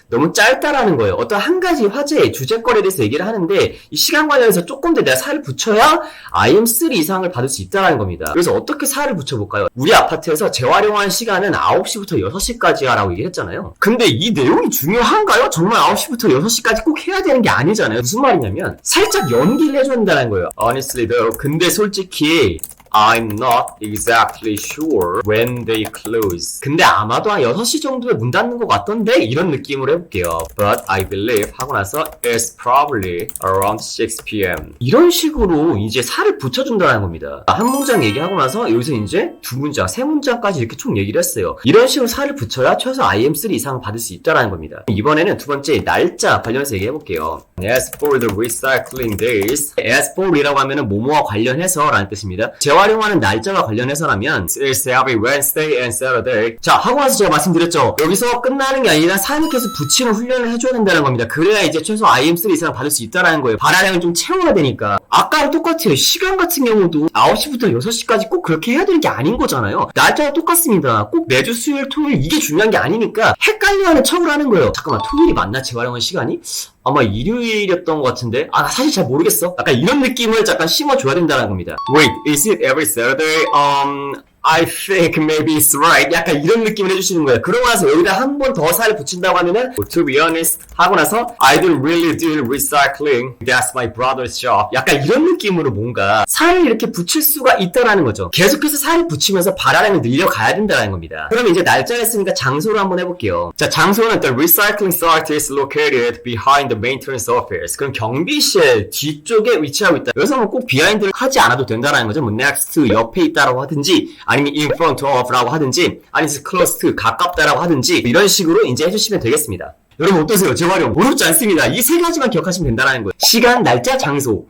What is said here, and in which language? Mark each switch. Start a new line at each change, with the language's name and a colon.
Korean: 너무 짧다라는 거예요. 어떤 한 가지 화제, 주제거리에 대해서 얘기를 하는데 이 시간 관련해서 조금 더 내가 살을 붙여야 IM3 이상을 받을 수 있다는 겁니다. 그래서 어떻게 살을 붙여볼까요? 우리 아파트에서 재활용한 시간은 9시부터 6시까지 하라고 얘기했잖아요. 근데 이 내용이 중요한가요? 정말 9시부터 6시까지 꼭 해야 되는 게 아니잖아요. 무슨 말이냐면 살짝 연기를 해준다는 거예요.
English: Honestly though.
Korean: 근데 솔직히
English: I'm not exactly sure when they close.
Korean: 근데 아마도 한 6시 정도에 문 닫는 것 같던데? 이런 느낌으로 해볼게요.
English: But I believe
Korean: 하고 나서
English: It's probably around 6 p.m.
Korean: 이런 식으로 이제 살을 붙여준다는 겁니다. 한 문장 얘기하고 나서 여기서 이제 두 문장, 세 문장까지 이렇게 총 얘기를 했어요. 이런 식으로 살을 붙여야 최소 IM3 이상 받을 수 있다는 겁니다. 이번에는 두 번째 날짜 관련해서 얘기해볼게요.
English: As for the recycling days,
Korean: as for이라고 하면은 뭐뭐와 관련해서 라는 뜻입니다. 재활용하는 날짜와 관련해서라면
English: It's every Wednesday and Saturday.
Korean: 자, 하고 나서 제가 말씀드렸죠. 여기서 끝나는 게 아니라 살을 계속 붙이는 훈련을 해줘야 된다는 겁니다. 그래야 이제 최소 IM3 이상 받을 수 있다는 거예요. 발화량을 좀 채워야 되니까. 아까랑 똑같아요. 시간 같은 경우도 9시부터 6시까지 꼭 그렇게 해야 되는 게 아닌 거잖아요. 날짜가 똑같습니다. 꼭 매주 수요일, 토요일 이게 중요한 게 아니니까 헷갈려하는 척을 하는 거예요. 잠깐만, 토요일이 맞나? 재활용한 시간이? 아마 일요일이었던 것 같은데 나 사실 잘 모르겠어. 약간 이런 느낌을 잠깐 심어줘야 된다는 겁니다.
English: Wait, is it every Saturday? I think maybe it's right.
Korean: 약간 이런 느낌을 해주시는 거예요. 그러고 나서 여기다 한 번 더 살을 붙인다고 하면은
English: To be honest
Korean: 하고 나서
English: I don't really do recycling. That's my brother's job.
Korean: 약간 이런 느낌으로 뭔가 살을 이렇게 붙일 수가 있다라는 거죠. 계속해서 살을 붙이면서 발화량을 늘려가야 된다는 겁니다. 그러면 이제 날짜를 했으니까 장소를 한번 해볼게요. 자, 장소는
English: The recycling site is located behind the maintenance office.
Korean: 그럼 경비실 뒤쪽에 위치하고 있다. 여기서 뭐 꼭 behind를 하지 않아도 된다는 거죠. 뭐 next 옆에 있다라고 하든지 아니면 in front of라고 하든지 아니면 close to 가깝다라고 하든지 이런 식으로 이제 해주시면 되겠습니다. 여러분 어떠세요? 재활용 어렵지 않습니다. 이 세 가지만 기억하시면 된다는 거예요. 시간, 날짜, 장소.